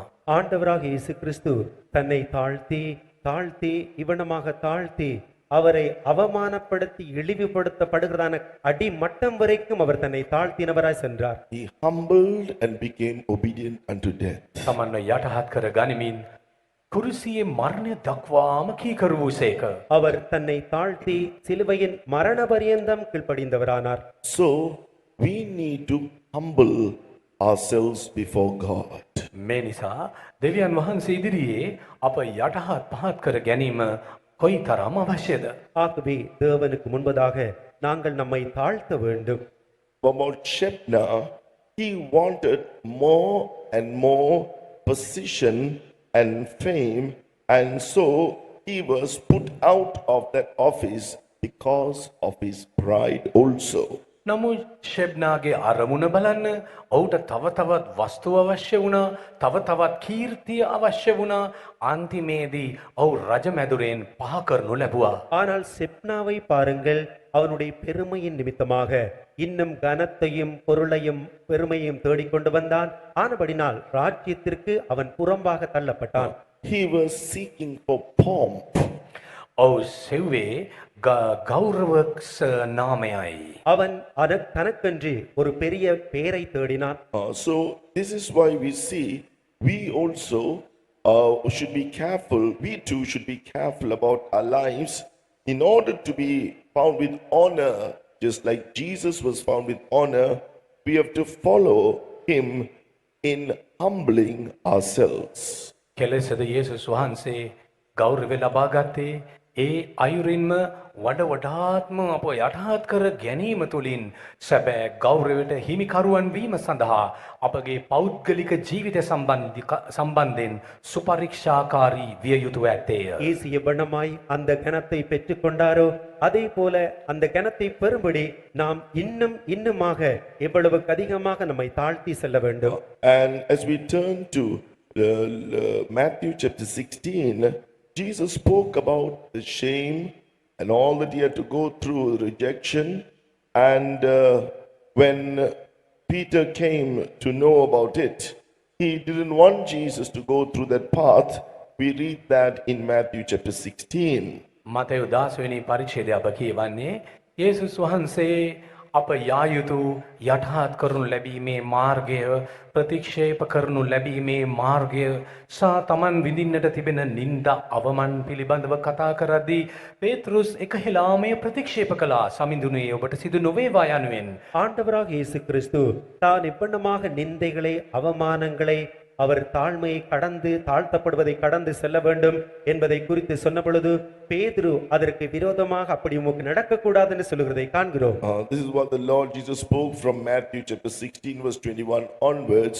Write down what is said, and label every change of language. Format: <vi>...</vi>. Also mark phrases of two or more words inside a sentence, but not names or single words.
<ta>ஆண்டவராக இயேசு கிறிஸ்து தன்னை தாழ்த்தி இவனமாக தாழ்த்தி அவரை அவமானப்படுத்தி இழிவுபடுத்தப்படுகிறதான அடிமட்டம் வரைக்கும் அவர் தன்னை தாழ்த்தினவராய் சென்றார்.</ta> <en>He humbled and became obedient unto death.</en> <si>තමන්ව යටහත් කර ගනිමින් කුරුසියේ මරණය දක්වාම කීකරු වූසේක.</si> <ta>அவர் தன்னை தாழ்த்தி சிலுவையின் மரண பரியந்தம் கீழ்ப்படிந்தவரானார்.</ta> <en>So we need to humble ourselves before God.</en> <si>මේ නිසා දෙවියන් වහන්සේ ඉදිරියේ අප යටහත් පහත් කර ගැනීම කොයි තරම් අවශ්‍යද?</si> <ta>ஆகவே தேவனுக்கு முன்பதாக நாங்கள் நம்மை தாழ்த்த வேண்டும்.</ta> <en>About Shebna, he wanted more and more position and fame, and so he was put out of that office because of his pride also.</en> <si>නමුත් ෂෙබ්නාගේ අරමුණ බලන්න ඔහුට තව තවත් වස්තු අවශ්‍ය වුණා, තව තවත් කීර්තිය අවශ්‍ය වුණා. අන්තිමේදී ඔහු රජමැදුරෙන් පහ කරනු ලැබුවා.</si> <ta>ஆனால் செப்னாவை பாருங்கள், அவனுடைய பெருமையின் நிமித்தமாக இன்னும் கனத்தையும் பொருளையும் பெருமையும் தேடிக்கொண்டு வந்தான். ஆனபடினால் ராஜ்யத்திற்கு அவன் புறம்பாக தள்ளப்பட்டான்.</ta> <en>He was seeking for pomp.</en> <si>ඔහු සෙව්වේ ගෞරවක්ෂ නාමයයි.</si> <ta>அவன் தனக்கென்று ஒரு பெரிய பெயரை தேடினான்.</ta> <en>So this is why we see we also should be careful. We too should be careful about our lives in order to be found with honor. Just like Jesus was found with honor, we have to follow him in humbling ourselves.</en> <si>කෙලෙසද යේසුස් වහන්සේ ගෞරවය ලබා ගත්තේ ඒ අයුරින්ම වඩාත්ම අප යටහත් කර ගැනීම තුළින් සැබෑ ගෞරවයට හිමිකරුවන් වීම සඳහා අපගේ පෞද්ගලික ජීවිත සම්බන්ධයෙන් සුපරීක්ෂාකාරී විය යුතුව ඇත්තේය.</si> <ta>இயேசு எவ்வண்ணமாய் அந்த கனத்தை பெற்றுக்கொண்டாரோ அதே போல அந்த கனத்தை பெறும்படி நாம் இன்னுமாக எவ்வளவு அதிகமாக நம்மை தாழ்த்தி செல்ல வேண்டும்.</ta> <en>And as we turn to Matthew chapter 16, Jesus spoke about the shame and all that he had to go through, rejection. And when Peter came to know about it, he didn't want Jesus to go through that path. We read that in Matthew chapter 16.</en> <si>මතෙව් 10 වෙනි පරිච්ඡේදය අප කියවන්නේ යේසුස් වහන්සේ අප යා යුතු යටහත් කරනු ලැබීමේ මාර්ගය, ප්‍රතික්ෂේප කරනු ලැබීමේ මාර්ගය සහ තමන් විඳින්නට තිබෙන නින්දා අවමන් පිළිබඳව කතා කරද්දී පේතෘස් එකහෙලාමය ප්‍රතික්ෂේප කළා. සමිඳුනේ ඔබට සිදු නොවේවා යනුවෙන්.</si> <ta>ஆண்டவராக இயேசு கிறிஸ்து தான் எப்பண்ணமாக நிந்தைகளை அவமானங்களை அவர் தாழ்மையை கடந்து தாழ்த்தப்படுவதை கடந்து செல்ல வேண்டும் என்பதை குறித்து சொன்ன பொழுது பேதுரு அதற்கு விரோதமாக அப்படி உமக்கு நடக்கக்கூடாது என்று சொல்லுகிறதை காண்கிறோம்.</ta> <en>This is what the Lord Jesus spoke from Matthew chapter 16 verse 21 onwards.</en>